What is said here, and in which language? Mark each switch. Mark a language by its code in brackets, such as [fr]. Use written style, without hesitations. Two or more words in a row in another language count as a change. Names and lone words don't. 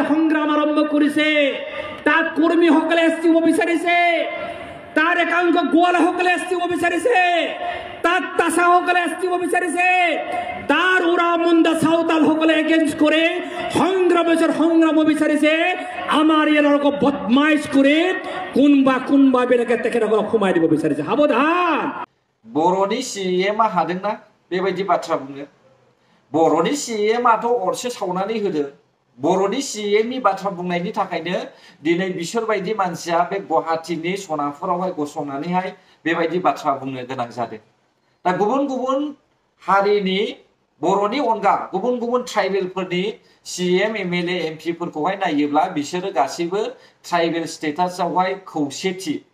[as] সংগ্ৰাম আৰম্ভ কৰিছে তাৰ কৰ্মীসকলে ST হ'ব বিচাৰিছে তাৰ একাংশ গোৱালসকলে ST হ'ব বিচাৰিছে তাৰ তাছাসকলে ST হ'ব বিচাৰিছে তাৰ উৰা মুণ্ডা চাওতাল সকলে এগেইনষ্ট কৰে সংগ্ৰাম বিচাৰিছে আমাৰ ইয়াৰ বদমাইশ কৰি কোনবা বেলেগে তেখেতসকলক সোমাই দিব বিচাৰিছে সাৱধান [brx] बर'नि CEMआ हादोंना बेबायदि बाथ्रा बुङो बर'नि CEMआथ' अरसे सावनानै होदो बर'नि CEMनि बाथ्रा बुंनायनि थाखायनो दिनै बिसोरबायदि मानसिया बे गुवाहाटीनि सनापुरावहाय गसंनानैहाय बेबायदि बाथ्रा बुंनो गोनां जादों दा गुबुन हारिनि बर'नि अनगा गुबुन ट्राइबेलफोरनि CEM MLA MP फोरखौहाय नायोब्ला बिसोरो गासैबो ट्राइबेल स्टेटासआवहाय खौसेथि